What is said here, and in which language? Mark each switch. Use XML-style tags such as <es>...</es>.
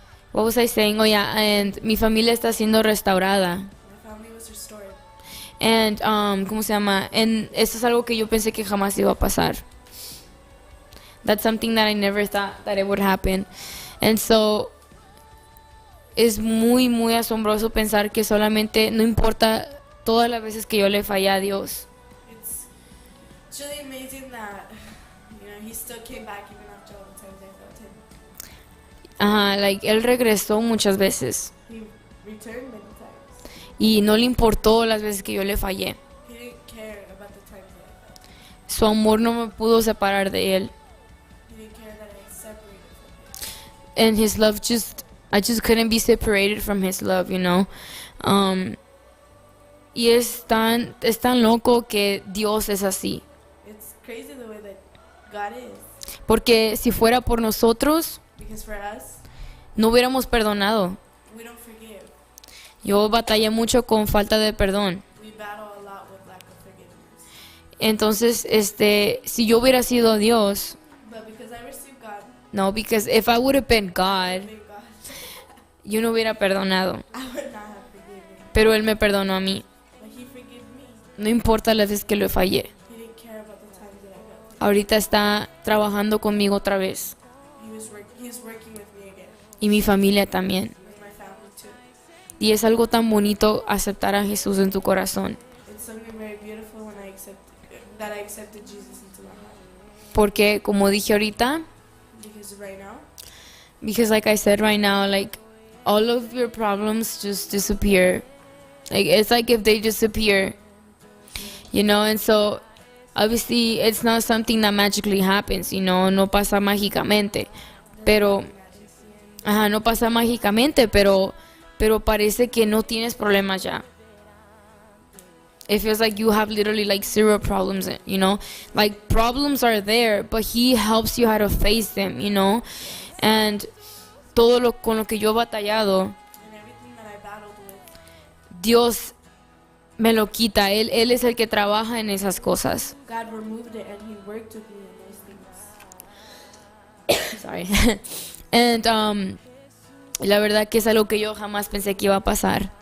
<en>What was I saying? Oh, yeah, and</en> <es>mi familia está siendo restaurada.</es> <en>My family was restored.</en> <es>And, ¿cómo se llama? And eso es algo que yo pensé que jamás iba a pasar.</es> <en>That's something that I never thought that it would happen.</en> <es>And so, es muy, muy asombroso pensar que solamente, no importa todas las veces que yo le fallé a Dios.</es> <en>It's really amazing that, you know, he still came back even after all the times I failed him.</en> <es>Ajá, Él regresó muchas veces.</es> <en>He returned many times.</en> <es>Y no le importó las veces que yo le fallé.</es> <en>He didn't care about the times that I failed.</en> <es>Su amor no me pudo separar de Él.</es> <en>He didn't care that I separated from him. And His love I just couldn't be separated from His love, you know.</en> <es>Y es tan loco que Dios es así.</es> <en>It's crazy the way that God is.</en> <es>Porque si fuera por nosotros,</es> <en>Because for us,</en> <es>no hubiéramos perdonado.</es> <en>we don't forgive.</en> <es>Yo batallé mucho con falta de perdón.</es> <en>We battle a lot with lack of forgiveness.</en> <es>Entonces, si yo hubiera sido Dios,</es> <en>But because I received God, no, because if I would have been God, thank God,</en> <es>yo no hubiera perdonado.</es> <en>I would not have forgiven.</en> <es>Pero Él me perdonó a mí.</es> <en>But He forgave me.</en> <es>No importa las veces que lo fallé.</es> <en>He didn't care about the times that I failed Him.</en> <es>Ahorita está trabajando conmigo otra vez.</es> <en>He's working with me again,</en> <es>Y mi familia también.</es> <en>with my family too.</en> <es>Y es algo tan bonito aceptar a Jesús en tu corazón.</es> <en>It's something very beautiful when I accepted Jesus into my heart.</en> <es>Porque como dije ahorita,</es> <en>Because right now, because like I said right now, like all of your problems just disappear. Like it's like if they disappear, you know. And so obviously it's not something that magically happens, you know.</en> <es>No pasa mágicamente, pero no pasa mágicamente, pero parece que no tienes problemas ya.</es> <en>It feels like you have literally like zero problems, you know. Like problems are there, but He helps you how to face them, you know.</en> <es>And con lo que yo he batallado,</es> <en>and everything that I battled with,</en> <es>Dios me lo quita. Él es el que trabaja en esas cosas.</es> <en>God removed it and He worked with me in those things. Sorry.</en> <es>And la verdad que es algo que yo jamás pensé que iba a pasar.</es>